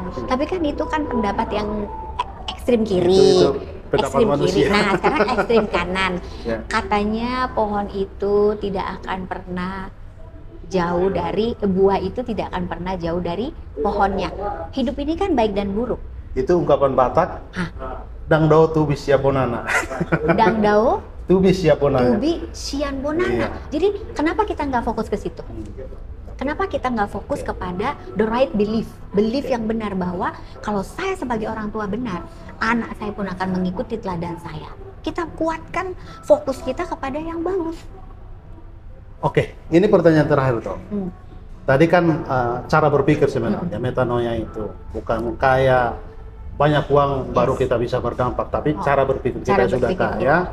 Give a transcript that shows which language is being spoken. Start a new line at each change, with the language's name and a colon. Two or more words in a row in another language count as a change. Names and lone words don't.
Indonesian: Tapi kan itu kan pendapat yang ekstrim kiri, ekstrim kiri. Nah sekarang ekstrim kanan. Katanya pohon itu tidak akan pernah jauh dari, buah itu tidak akan pernah jauh dari pohonnya. Hidup ini kan baik dan buruk. Itu ungkapan Batak.
Batak Toba: Dang dao tubi siap bonana. Dang dao tubi siap bonana. Tubi sian bonana.
Indonesian: Jadi kenapa kita nggak fokus ke situ? Kenapa kita nggak fokus kepada
English: the right belief,
Indonesian: belief yang benar bahwa kalau saya sebagai orang tua benar, anak saya pun akan mengikuti teladan saya. Kita kuatkan fokus kita kepada yang bagus. Oke, ini pertanyaan terakhir toh. Tadi kan cara berpikir sebenarnya metanoia itu bukan kaya banyak uang baru kita bisa berdampak, tapi cara berpikir kita sudah kaya.